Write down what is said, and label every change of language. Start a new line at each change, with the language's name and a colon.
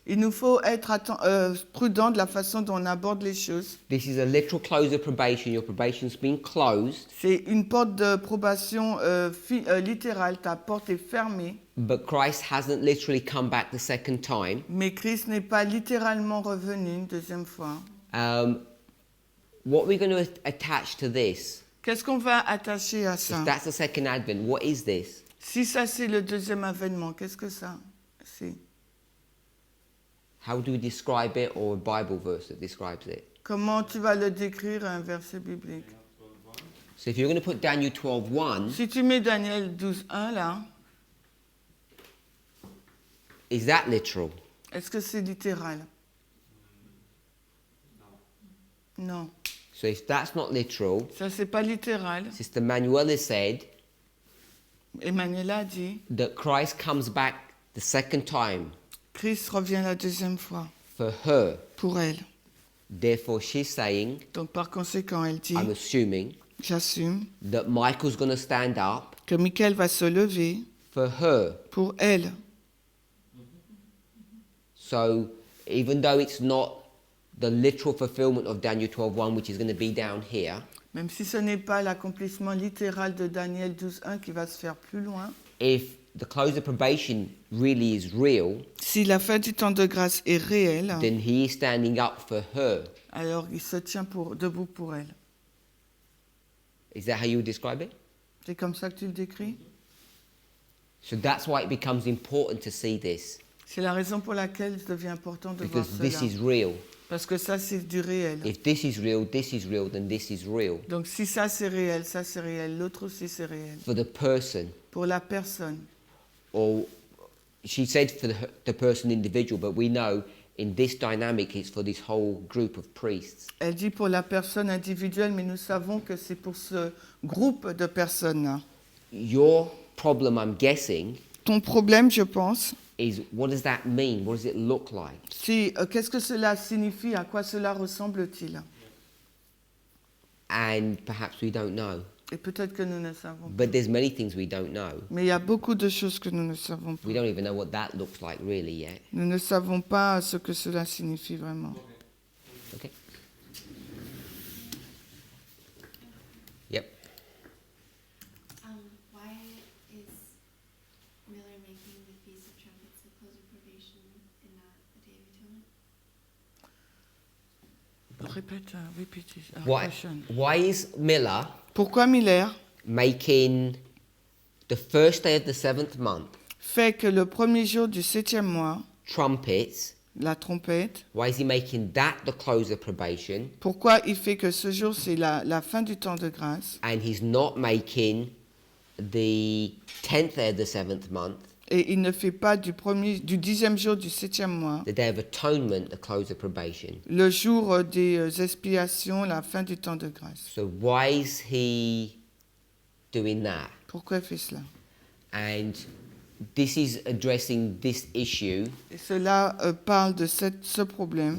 French: Il nous faut être prudent de la façon dont on aborde les choses.
English: This is a literal close of probation. Your probation's been closed,
French: C'est une porte de probation littérale. Ta porte est fermée,
English: but Christ hasn't literally come back the second time.
French: mais Christ n'est pas littéralement revenu une deuxième fois.
English: What we're going to attach to this,
French: Qu'est-ce qu'on va attacher à
English: if
French: ça?
English: that's the second advent, what is this?
French: Si ça c'est le deuxième avènement, qu'est-ce que ça c'est?
English: How do we describe it, or a Bible verse that describes it?
French: Comment tu vas le décrire un verset biblique?
English: So if you're going to put Daniel 12:1,
French: Si tu mets Daniel 12:1 là,
English: is that literal?
French: est-ce que c'est littéral? Non.
English: So if that's not literal,
French: Ça c'est pas littéral.
English: Sister Manuela said
French: Emmanuel a dit,
English: that Christ comes back the second time
French: Christ revient la deuxième fois
English: for her.
French: pour elle.
English: Therefore, she's saying,
French: Donc par conséquent, elle dit,
English: I'm assuming,
French: j'assume
English: that Michael's going to stand up
French: que Michael va se lever
English: for her.
French: pour elle.
English: So even though it's not the literal fulfillment of Daniel 12:1, which is going to be down here,
French: Même si ce n'est pas l'accomplissement littéral de Daniel 12.1 qui va se faire plus loin,
English: if the close of probation really is real,
French: si la fin du temps de grâce est réelle,
English: then he is standing up for her.
French: alors il se tient debout pour elle.
English: Is that how you would describe it?
French: C'est comme ça que tu le décris?
English: So that's why it becomes important to see this,
French: C'est la raison pour laquelle il devient important de voir
English: because this
French: cela.
English: is real.
French: Parce que ça, c'est du réel.
English: If this is real, then this is real.
French: Donc si ça c'est réel, l'autre aussi c'est réel.
English: For the person,
French: Pour la personne.
English: or she said for the person individual, but we know in this dynamic it's for this whole group of priests.
French: Elle dit pour la personne individuelle, mais nous savons que c'est pour ce groupe de personnes-là.
English: Your problem, I'm guessing,
French: Ton problème, je pense,
English: is what does that mean? What does it look like?
French: c'est qu'est-ce que cela signifie, à quoi cela ressemble-t-il?
English: And perhaps we don't know.
French: Et peut-être que nous ne savons pas.
English: But there's many things we don't know.
French: Mais il y a beaucoup de choses que nous ne savons pas.
English: We don't even know what that looks like really yet.
French: Nous ne savons pas ce que cela signifie vraiment.
English: Okay? Yep. Why is Miller making the Feast of Trumpets the close of probation and not the Day of Atonement?
French: Répète,
English: repeat it. Why is Miller
French: Pourquoi Miller
English: making the first day of the 7th month
French: fait que le premier jour du 7e mois,
English: trumpets?
French: la trompette,
English: Why is he making that the close of probation?
French: pourquoi il fait que ce jour c'est la fin du temps de grâce
English: And he's not making the 10th day of the 7th month,
French: et il ne fait pas du 10e jour du 7e mois,
English: the day of atonement, the close of probation?
French: le jour des expiations, la fin du temps de grâce.
English: So why is he doing that?
French: Pourquoi il fait cela?
English: And this is addressing this issue,
French: Et cela parle de ce problème,